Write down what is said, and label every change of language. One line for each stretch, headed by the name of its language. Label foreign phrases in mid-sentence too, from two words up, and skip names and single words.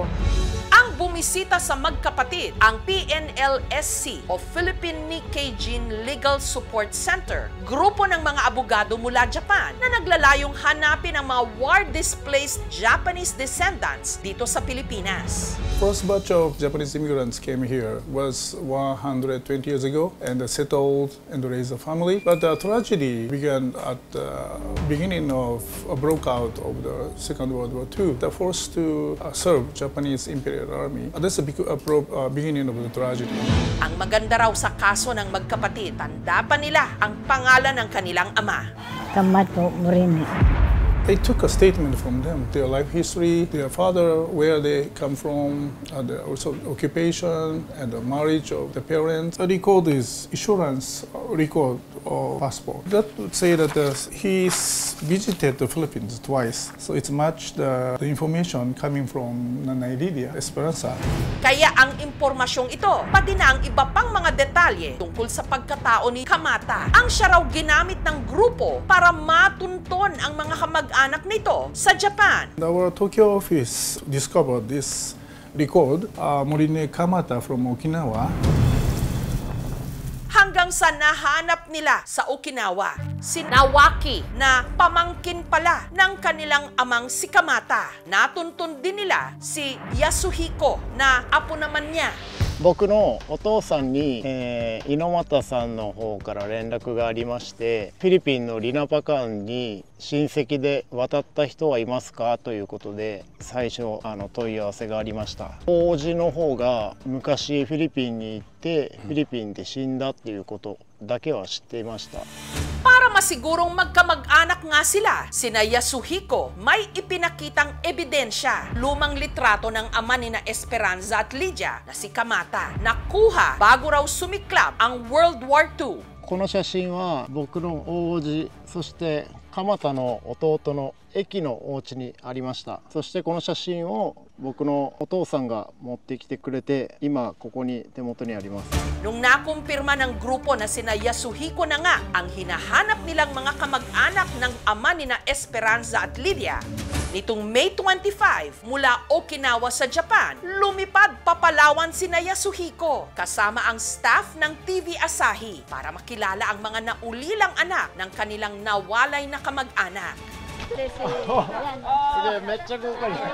Filipino: Ang bumisita sa magkapatid, ang PNLSC o Philippine Nikkei Jin Legal Support Center, grupo ng mga abogado mula Japan na naglalayong hanapin ang mga
English: war-displaced Japanese descendants
Filipino: dito sa Pilipinas.
English: First batch of Japanese immigrants came here was 120 years ago and settled and raised a family. But the tragedy began at the beginning of a broke out of the Second World War II. They're forced to serve Japanese Imperial Army. That's the beginning of the tragedy.
Filipino: Ang maganda raw sa kaso ng magkapatid, tanda pa nila ang pangalan ng kanilang ama. Kamato Morini.
English: They took a statement from them, their life history, their father, where they come from, also occupation and the marriage of the parents. A record is insurance record or passport. That would say that he's visited the Philippines twice. So it's much the information coming from Nanay Lydia Esperanza.
Filipino: Kaya ang impormasyong ito, pati na ang iba pang mga detalye tungkol sa pagkatao ni Kamata, ang siya raw ginamit ng grupo para matunton ang mga kamag-anak nito sa Japan.
English: Our Tokyo office discovered this record, Morine Kamata from Okinawa.
Filipino: Hanggang sa nahanap nila sa Okinawa, si Nawaki na pamangkin pala ng kanilang amang si Kamata. Natuntun din nila si Yasuhiko na apo naman niya.
Japanese: 僕のお父さんに、猪俣さんの方から連絡がありまして、フィリピンのリナパカンに親戚で渡った人はいますかということで最初問い合わせがありました。王子の方が昔フィリピンに行ってフィリピンで死んだっていうことだけは知っていました。
Filipino: Para masigurong magkamag-anak nga sila, sina Yasuhiko may ipinakitang ebidensya, lumang litrato ng ama ni na Esperanza at Lydia na si Kamata, nakuha bago raw sumiklab ang World War II.
Japanese: この写真は僕の大叔父そして鎌田の弟の駅のお家にありました。そしてこの写真を僕のお父さんが持ってきてくれて今ここに手元にあります。
Filipino: Nung nakumpirma ng grupo na sina Yasuhiko na nga ang hinahanap nilang mga kamag-anak ng ama ni na Esperanza at Lydia, nitong May 25 mula Okinawa sa Japan, lumipad papalawan sina Yasuhiko kasama ang staff ng TV Asahi para makilala ang mga naulilang anak ng kanilang nawalay na kamag-anak.
Japanese: すげえめっちゃ豪華に。